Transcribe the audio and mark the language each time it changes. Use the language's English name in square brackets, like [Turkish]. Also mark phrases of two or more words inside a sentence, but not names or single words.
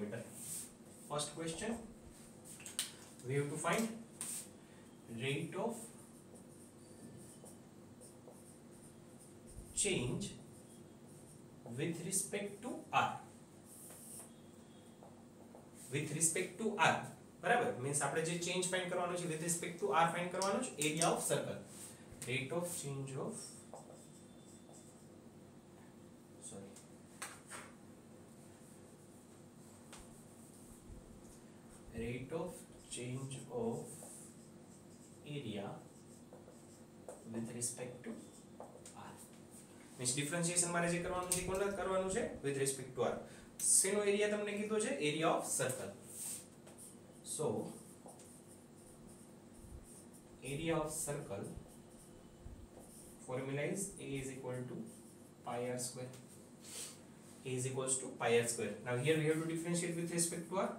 [English] First question, we have to find rate of change with respect to r. With respect to r, બરાબર, means [Gujarati] આપણે જે [English] change find [Gujarati] કરવાનો છે [English] with respect to r find [Gujarati] કરવાનો છે, [English] area of circle. Rate of change of rate of change of area with respect to r. Means differentiation [Gujarati] મારે જે કરવાનું છે કોણ કરવાનું છે [English] with respect to r. [Gujarati] શેનો એરિયા તમને કીધો છે? [English] area of circle. So area of circle formula is a is equal to pi r square. A is equals to pi r square. Now here we have to differentiate with respect to r.